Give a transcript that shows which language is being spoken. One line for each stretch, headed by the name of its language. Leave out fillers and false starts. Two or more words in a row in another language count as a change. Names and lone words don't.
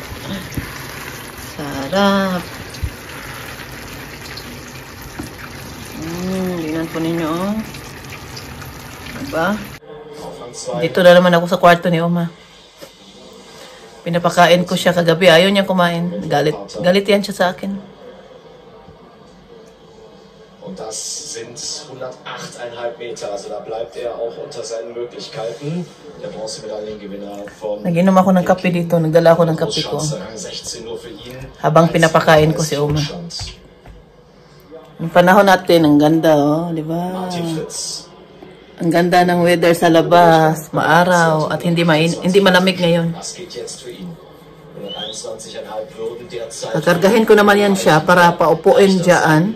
Filipino: Sarap. Tingnan po ninyo, oh. Diba? Dito na naman ako sa kwarto ni Oma. Pinapakain ko siya kagabi. Ayaw niya kumain. Galit yan siya sa akin.
German: Und das sind 108,5 Meter. Also da bleibt er auch unter seinen Möglichkeiten. Der Bronzemedaillengewinner von...
Filipino: Nag-inom ako ng kape dito. Nagdala ako ng kape ko. Habang pinapakain ko si Oma. Yung panahon natin, ang ganda, oh. Diba? Ang ganda ng weather sa labas. Maaraw. At hindi malamig ngayon. Kakargahin ko naman yan siya para paupuin dyan.